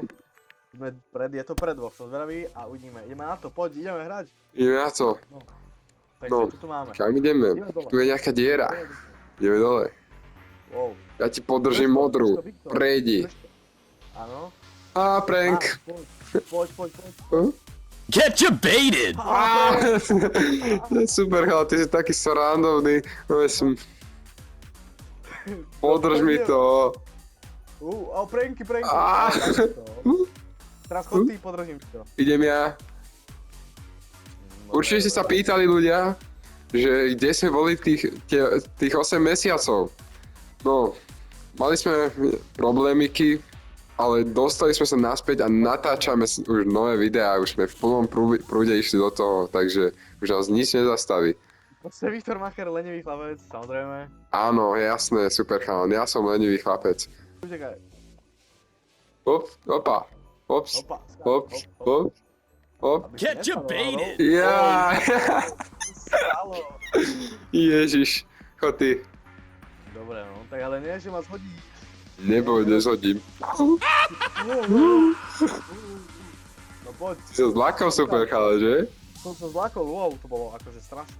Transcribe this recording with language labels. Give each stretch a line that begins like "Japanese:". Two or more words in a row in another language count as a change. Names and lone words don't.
Slovak: Je to pred dvoch, som zvedavý a uvidíme. Ideme na to, poď, ideme hrať. Ideme na to. Takže No, čo tu máme? kam ideme? Tu je nejaká diera. Ideme dole. Wow. Ja ti podržím modrú. Prejdi. Áno. Á, prank. Poď.
English: Get you baited!
Slovak: To je super, ale ty si taký srandovný. Podrž mi to. Pranky. Á. Teraz chod ty, podržím to. Idem ja. Určite ste sa pýtali ľudia, že kde sme boli tých 8 mesiacov. No, mali sme problémiky, ale dostali sme sa naspäť a natáčame už nové videá, už sme v plnom prúde išli do toho, takže už nás nič nezastaví. To je Viktor Macher, lenivý chlapec, samozrejme. Áno, jasné, super chalan, ja som lenivý chlapec. Počkaj. Opa. Ops.
English: Get you baited!
Slovak: Ja. Stalo. Ježiš, chod ty. Dobre, no, tak ale nie, že ma zhodí. Neboj, nezhodím. No poď. Si sa zlákal super chalan, že? Som sa zlákol, wow, to bolo akože strašné.